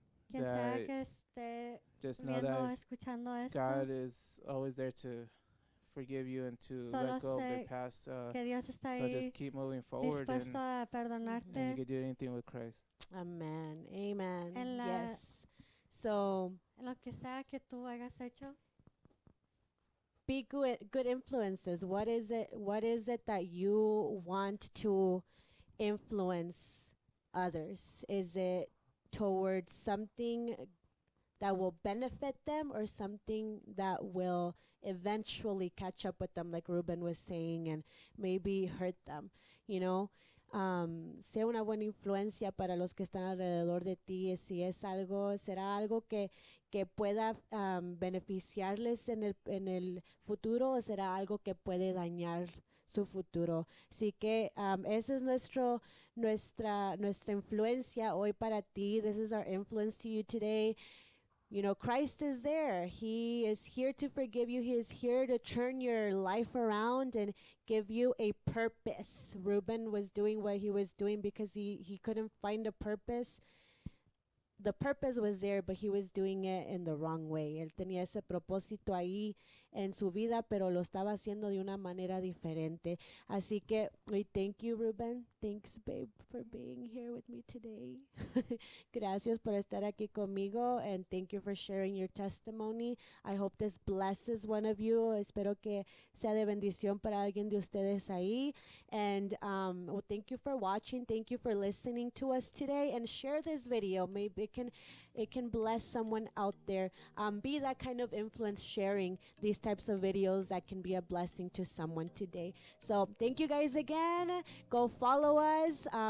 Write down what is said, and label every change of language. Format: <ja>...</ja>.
<es>quien sea que esté viendo, escuchando esto,</es> <en>God is always there to forgive you and to let go of the past.</en> <es>Que Dios está</es> <en>so just keep moving forward, and</en> <es>a perdonarte.</es> <en>And you can do anything with Christ. Amen. Amen. Yes. So,</en> <es>lo que sea que tú hayas hecho,</es> <en>be good influences. What is it that you want to influence others? Is it towards something that will benefit them or something that will eventually catch up with them, like Ruben was saying, and maybe hurt them,</en> <es>sea una buena influencia para los que están alrededor de ti. Si es será algo que pueda beneficiarles en el futuro, o será algo que puede dañar su futuro. Así que esa es nuestra influencia hoy para ti.</es> <en>This is our influence to you today. Christ is there. He is here to forgive you. He is here to turn your life around and give you a purpose. Ruben was doing what he was doing because he couldn't find a purpose. The purpose was there, but he was doing it in the wrong way.</en> <es>Él tenía ese propósito ahí en su vida, pero lo estaba haciendo de una manera diferente. Así que</es> <en>we thank you, Ruben. Thanks, babe, for being here with me today.</en> <es>Gracias por estar aquí conmigo,</es> <en>and thank you for sharing your testimony. I hope this blesses one of you.</en> <es>Espero que sea de bendición para alguien de ustedes ahí.</es> <en>And well, thank you for watching. Thank you for listening to us today, and share this video. Maybe it can bless someone out there. Be that kind of influence, sharing these types of videos that can be a blessing to someone today. So thank you guys again. Go follow us.</en>